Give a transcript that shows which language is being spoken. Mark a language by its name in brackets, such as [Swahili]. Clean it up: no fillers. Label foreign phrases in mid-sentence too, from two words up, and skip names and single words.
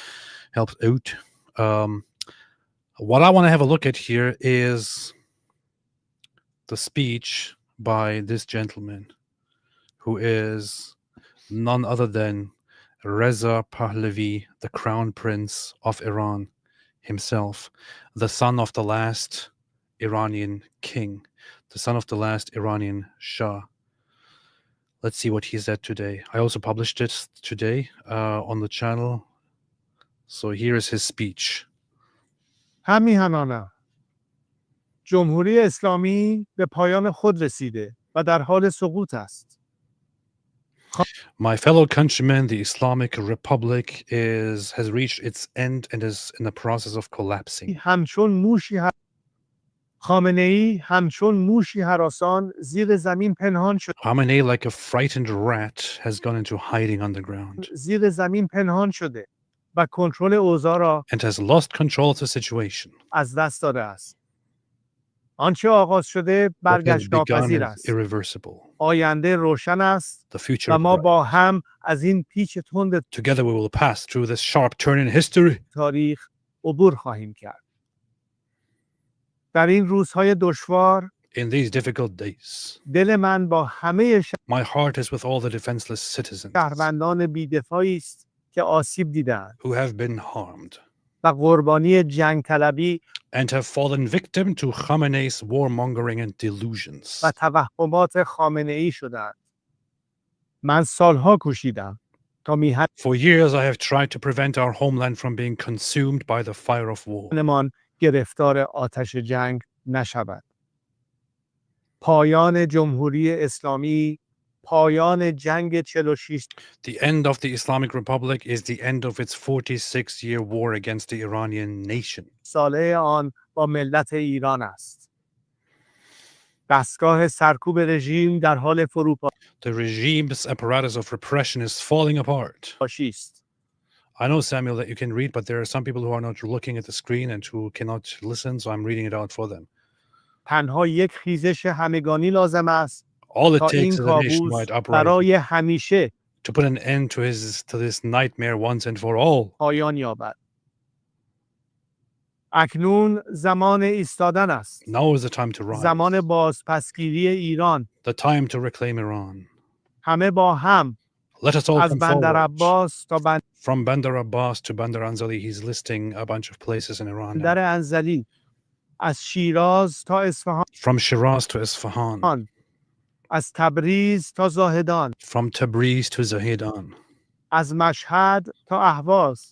[English] What I want to have a look at here is the speech by this gentleman, who is none other than Reza Pahlavi, the Crown Prince of Iran himself, the son of the last Iranian king, the son of the last Iranian Shah. Let's see what he said today. I also published it today on the channel. So here is his speech. [Persian] همیهنانم جمهوری اسلامی به پایان خود رسیده و در حال سقوط است. [English] My fellow countrymen, the Islamic Republic has reached its end and is in the process of collapsing. [Persian] همچون موشی خامنه‌ای همچون موشی هراسان زیر زمین پنهان شد. [English] Khamenei, like a frightened rat, has gone into hiding underground. [Persian] زیر زمین پنهان شده و کنترل اوضاع را [English] and has lost control of the situation. [Persian] از دست داده است. آنچه آغاز شده [English] What has [Persian] برگشت [English] begun [Persian] ناپذیر [English] is [Persian] است. [English] irreversible. [Persian] آینده روشن است [English] The future [Persian] و ما [English] bright. [Persian] با هم از این پیچ تند [English] Together we will pass through this sharp turn in history. [Persian] تاریخ عبور خواهیم کرد. در این روزهای دشوار [English] In these difficult days, [Persian] دل من با همه [English] my heart is with all the defenseless citizens [Persian] شهروندان بی‌دفاعی است که آسیب دیدند [English] who have been harmed [Persian] و قربانی جنگ طلبی [English] and have fallen victim to Khamenei's warmongering and delusions. [Persian] و توهمات خامنه‌ای شدند. من سالها کوشیدم تا میهن [English] For years, I have tried to prevent our homeland from being consumed by the fire of war. [Persian] مان گرفتار آتش جنگ نشود. پایان جمهوری اسلامی، پایان جنگ 46 [English] The end of the Islamic Republic is the end of its 46-year war against the Iranian nation. [Persian] ساله آن با ملت ایران است. دستگاه سرکوب رژیم در حال فروپاشی [English] The regime's apparatus of repression is falling apart. [Persian] است. [English] I know, Samuel, that you can read, but there are some people who are not looking at the screen and who cannot listen, so I'm reading it out for them. [Persian] تنها یک خیزش همگانی لازم است [English] All it [Persian] تا این [English] takes is a [Persian] کابوس [English] nationwide uprising [Persian] برای همیشه [English] to put an end to this nightmare once and for all. [Persian] پایان یابد. اکنون زمان ایستادن است. [English] Now is the time to rise. [Persian] زمان بازپسگیری ایران. [English] The time to reclaim Iran. [Persian] همه با هم [English] Let us all [Persian] از [English] come [Persian] بندر [English] forward. [Persian] عباس تا [English] From Bandar Abbas to Bandar Anzali, he's listing a bunch of places in Iran. now. [Persian] بندر انزلی، از شیراز تا اصفهان، [English] From Shiraz to Isfahan. [Persian] از تبریز تا زاهدان، [English] From Tabriz to Zahedan. [Persian] از مشهد تا اهواز،